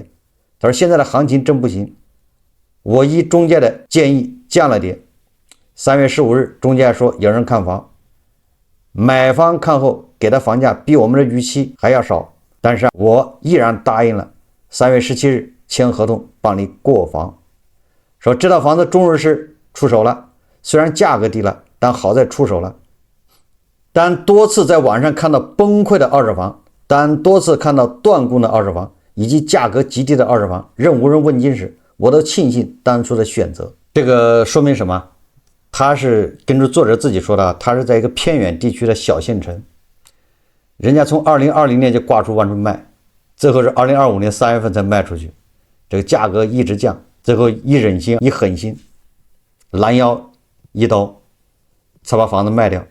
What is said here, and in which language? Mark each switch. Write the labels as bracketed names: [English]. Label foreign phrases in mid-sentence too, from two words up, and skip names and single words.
[Chinese] 他說現在的行情真不行，我依中介的建議降了點。3月15日，中介說有人看房，買方看後給的房價比我們的預期還要少，但是我依然答應了。3月17日簽合同幫你過房。說這套房子中日是出手了，雖然價格低了，但好在出手了。但多次在網上看到崩潰的二手房，但多次看到斷供的二手房，以及價格極低的二手房，任无人問津時，我都慶幸當初的選擇。這個說明什麼？他是根據作者自己說的，他是在一個偏遠地區的小縣城，人家從2020年就掛出完全賣，最後是2025年3月份才賣出去，這個價格一直降，最後一忍心一狠心，攔腰一刀才把房子賣掉。